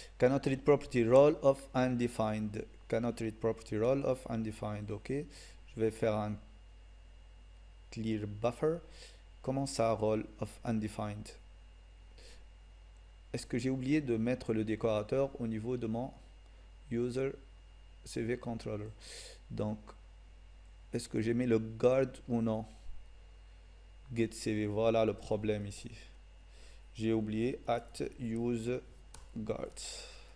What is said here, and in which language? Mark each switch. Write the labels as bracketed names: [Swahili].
[English] Cannot read property role of undefined. Cannot read property role of undefined. Ok. [French] Je vais faire un clear buffer. Comment ça, [English] role of undefined? [French] Est-ce que j'ai oublié de mettre le décorateur au niveau de mon user CV controller? Donc, est-ce que j'ai mis le guard ou non? Get CV, voilà le problème ici. J'ai oublié at use guards.